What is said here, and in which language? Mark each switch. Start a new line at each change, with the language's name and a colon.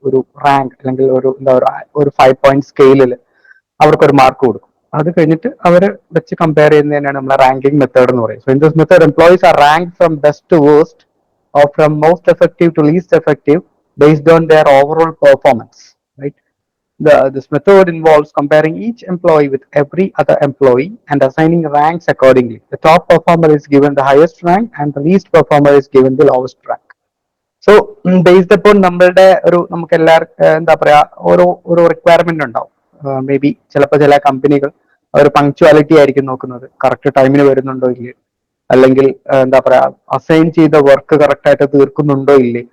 Malayalam: ഒരു റാങ്ക് അല്ലെങ്കിൽ ഒരു 5 point സ്കെയിലിൽ അവർക്കൊരു മാർക്ക് കൊടുക്കും. അത് കഴിഞ്ഞിട്ട് അവരെ വെച്ച് കമ്പയർ ചെയ്യുന്നതിനാണ് നമ്മൾ റാങ്കിങ് മെത്തേഡ് എന്ന് പറയുന്നത്.
English: So in this method employees are rank from best to worst or from most effective to least effective based on their overall performance, right? This method involves comparing each employee with every other employee and assigning ranks accordingly. The top performer is given the highest rank and the least performer is given the lowest rank. So based upon
Malayalam: നമ്മളുടെ നമുക്ക് എല്ലാവർക്കും എന്താ പറയാ, ഓരോ requirement ഉണ്ടാവും. May be ചിലപ്പോൾ ചില കമ്പനികൾ ഒരു പങ്ക്ച്വാലിറ്റി ആയിരിക്കും നോക്കുന്നത്, കറക്റ്റ് ടൈമിന് വരുന്നുണ്ടോ ഇല്ലേ, അല്ലെങ്കിൽ എന്താ പറയാ അസൈൻ ചെയ്ത വർക്ക് കറക്റ്റ് ആയിട്ട് തീർക്കുന്നുണ്ടോ ഇല്ലേ.